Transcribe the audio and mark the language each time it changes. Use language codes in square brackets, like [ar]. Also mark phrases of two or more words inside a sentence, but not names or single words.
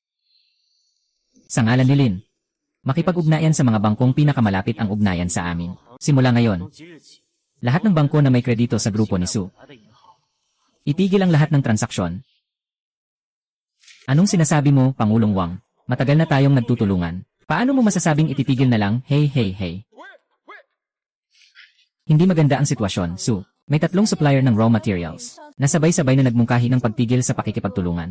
[tl] Sa ngalan ni Lin. Makipag-ugnayan sa mga bangkong pinakamalapit ang ugnayan sa amin. Simula ngayon, [zh] 从即日起， [tl] lahat ng bangko na may kredito sa grupo ni Su, [zh] 来的银行， [tl] itigil ang lahat ng transaksyon. Anong sinasabi mo, Pangulong Wang? Matagal na tayong nagtutulungan. Paano mo masasabing ititigil na lang, hey hey hey? Hindi maganda ang sitwasyon, Su. May 3 supplier ng [en] raw materials [tl] na sabay-sabay na nagmungkahi ng pagtigil sa pakikipagtulungan.